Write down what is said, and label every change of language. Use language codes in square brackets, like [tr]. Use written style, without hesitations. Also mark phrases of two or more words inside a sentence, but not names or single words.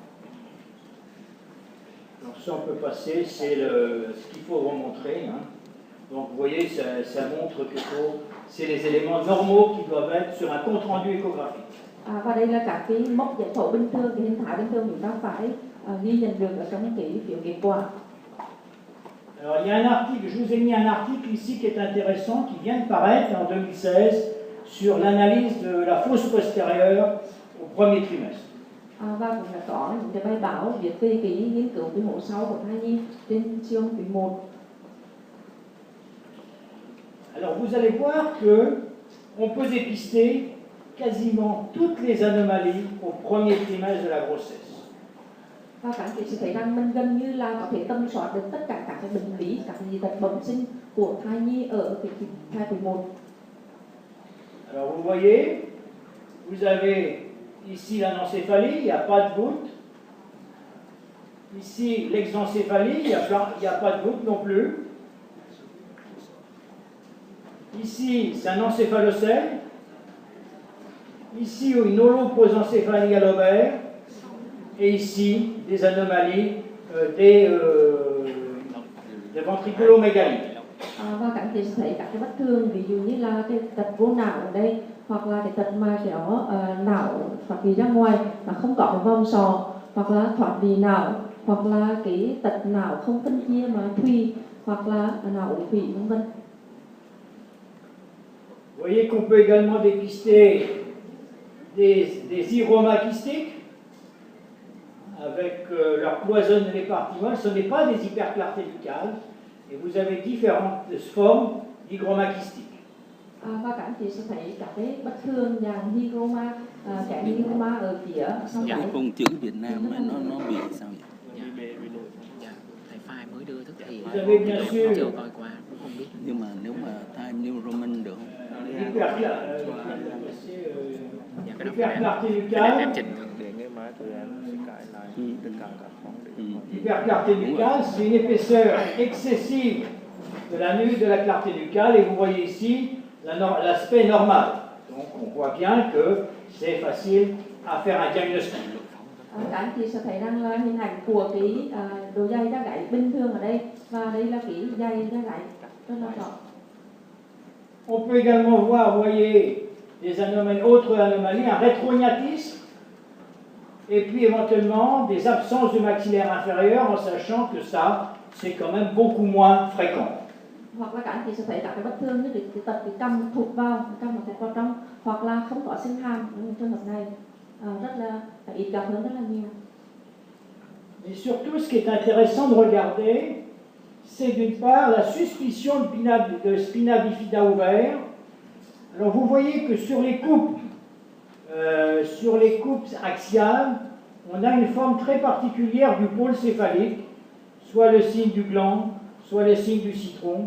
[fr] Donc ça on peut passer, c'est ce qu'il faut remontrer. Hein. Donc vous voyez, ça montre que c'est les éléments normaux qui doivent être sur un compte rendu échographique. [vi] Và đây là các cái mốc giải phẫu bình thường, cái hình thái bình thường chúng ta phải ghi nhận được ở trong cái phiếu kết quả. [fr] Alors il y a un article, je vous ai mis un article ici qui est intéressant, qui vient de paraître en 2016 sur l'analyse de la fosse postérieure au premier trimestre. [vi] Và cũng đã có những cái bài báo viết về cái nghiên cứu cái mổ sau của thai nhi trên siêu âm quý 1. [fr] Alors vous allez voir que on peut dépister quasiment toutes les anomalies au premier trimestre de la grossesse. [vi] Và các anh chị sẽ thấy rằng mình gần như là có thể tầm soát được tất cả các cái bệnh lý, các dị tật bẩm sinh của thai nhi ở cái thai quý 1. [fr] Alors vous voyez, vous avez ici l'anencéphalie, il n'y a pas de voûte. Ici l'exencéphalie, il n'y a pas de voûte non plus. Ici, c'est un encéphalocèle. Ici, une holoprosencéphalie à l'ovaire. Et ici, des anomalies des ventriculomégalies. [vi] Và các anh chị sẽ thấy các cái bất thường, ví dụ như là cái tật vô não ở đây, hoặc là cái tật mà kéo não thoát vị ra ngoài mà không có cái vòng sọ, hoặc là thoát vị não, hoặc là cái tật não không phân chia mà thùy, hoặc là não ổ thủy, vân vân. [fr] Vous voyez qu'on peut également dépister des hygromas kystiques avec leur cloisonne et les parties. Ce n'est pas des hyperclartés nucales, et vous avez différentes formes d'hygromas kystiques. [vi] Và các anh chị sẽ thấy các cái bất thường dạng hygroma, cái hygroma ở phía sau dạ, gáy. con chữ Việt Nam này nó bị sao vậy? Dạ, thầy Phai mới đưa thức thì chưa coi qua cũng không biết. Nhưng mà nếu mà thai Neuroman được không? [fr] Hyperclarté [vi] Em [fr] nucale. [vi] trình [fr] L'hyperclarté nucale, c'est une épaisseur excessive de la nuque, de la clarté nucale, et vous voyez ici l'aspect normal. Donc on voit bien que c'est facile à faire un diagnostic. [vi] Các anh chị sẽ thấy rằng là hình ảnh của cái độ dày da gáy bình thường ở đây, và đây là cái dày da gáy rất là rõ. [fr] On peut également voir, vous voyez, des anomalies, autres anomalies, un rétrognatisme, et puis éventuellement des absences de maxillaire inférieur, en sachant que ça, c'est quand même beaucoup moins fréquent. [vi] Hoặc là các anh chị sẽ thấy các cái bất thường như cái tật cái cằm thụt vào trong, hoặc là không có sinh hàm. Trường hợp này rất là ít gặp hơn rất là nhiều. [fr] Mais surtout, ce qui est intéressant de regarder, c'est d'une part la suspicion de spina bifida ouvert. Alors vous voyez que sur les coupes axiales, on a une forme très particulière du pôle céphalique, soit le signe du gland, soit le signe du citron.